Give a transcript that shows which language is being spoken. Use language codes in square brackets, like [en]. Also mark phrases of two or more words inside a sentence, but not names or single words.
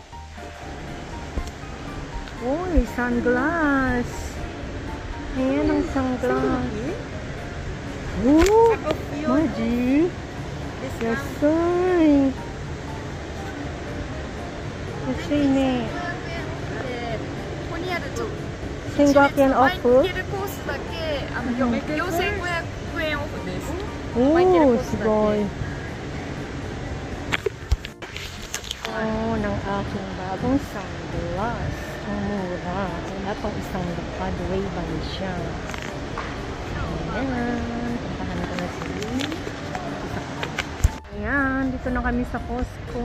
[tl] Uy, sunglass. Ayan ang sunglass. Oh, Maji. [en] Yes, sir. [tl] Kasi ni [ja] ここにあるちょっと 1500円オフ。マイケルコースだけ4500円オフです。おー、すごい。 [tl] Oh, ng aking bagong sunglass. Ang mura. Wala pang isang lapad. Ray-Ban siya. Ayan. Puntahan ko na sila. Ayan. Dito na kami sa Costco.